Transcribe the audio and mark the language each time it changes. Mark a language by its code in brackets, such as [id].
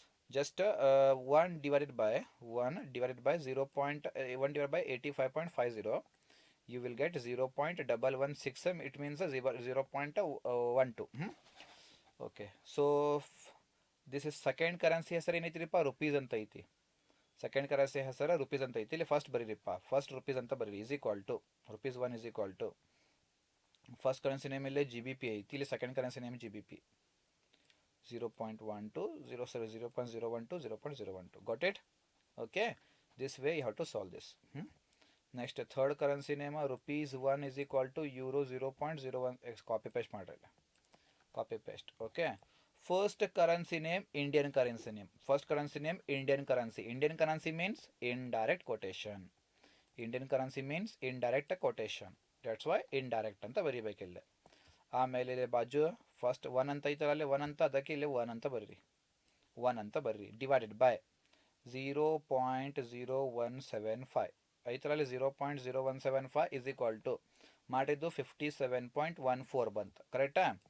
[en] Just 1 divided by 1 divided by 1 divided by 85.50, you will get 0.116. It means 0.12. Okay. So this is second currency [kn] ಹೆಸರು ಏನೈತಿರಿಪ್ಪ rupees ಅಂತ ಐತಿ. Second currency ಹೆಸರು rupees ಅಂತ ಐತಿ. ಇಲ್ಲಿ first ಬರೀರಿಪ್ಪ, first rupees ಅಂತ ಬರೀರಿ. [en] is equal to rupees 1 is equal to first currency name [kn] ಇಲ್ಲಿ ಜಿ ಬಿ ಪಿ ಐತಿ, [en] ಇಲ್ಲಿ second currency name G B P 0.12 0.012 0.012. Got it? Okay. This way you have to solve this. Next third currency name rupees 1 is equal to euro 0.01. [kn] Copy paste ಮಾಡ್ರಿ. [en] Copy paste. Okay. First currency name Indian currency name. First currency name Indian currency. Indian currency means indirect quotation. Indian currency means indirect quotation. That's why indirect [kn] ಅಂತ ಬರೀಬೇಕಿಲ್ಲ. ಆಮೇಲೆ ಇಲ್ಲಿ ಬಾಜು first 1 ಅಂತ ಐತಲ್ಲ, ಅಲ್ಲಿ 1 ಅಂತ, ಅದಕ್ಕೆ ಇಲ್ಲಿ 1 ಅಂತ ಬರೀರಿ. 1 ಅಂತ ಬರೀರಿ. [en] divided by [kn] 0.0175 ಐತರಲ್ಲಿ 0.0175 [en] is equal to [kn] ಮಾಡಿದ್ದು 57.14 ಬಂತು. ಕರೆಕ್ಟಾ?